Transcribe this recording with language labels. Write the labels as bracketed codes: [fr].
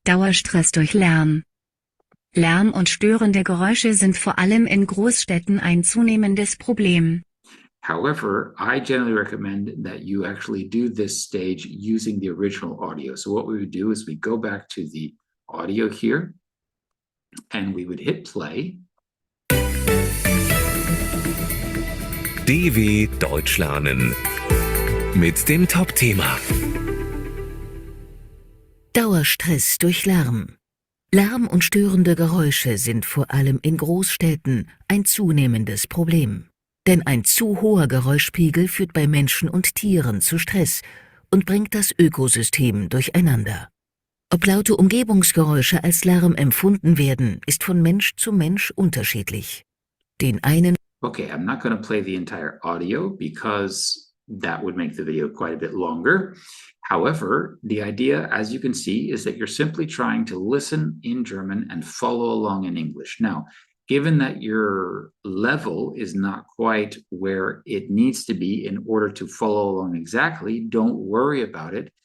[de] Dauerstress durch Lärm. Lärm und störende Geräusche sind vor allem in Großstädten ein zunehmendes Problem. [en] However, I generally recommend that you actually do this stage using the original audio. So what we would do is we go back to the audio here and we would hit play. [de] DW Deutsch lernen mit dem Top-Thema. Dauerstress durch Lärm. Lärm und störende Geräusche sind vor allem in Großstädten ein zunehmendes Problem. Denn ein zu hoher Geräuschpegel führt bei Menschen und Tieren zu Stress und bringt das Ökosystem durcheinander. Ob laute Umgebungsgeräusche als Lärm empfunden werden, ist von Mensch zu Mensch unterschiedlich. Den einen [en] Okay, I'm not going to play the entire audio because that would make the video quite a bit longer. However, the idea, as you can see, is that you're simply trying to listen in German and follow along in English. Now, given that your level is not quite where it needs to be in order to follow along exactly, don't worry about it.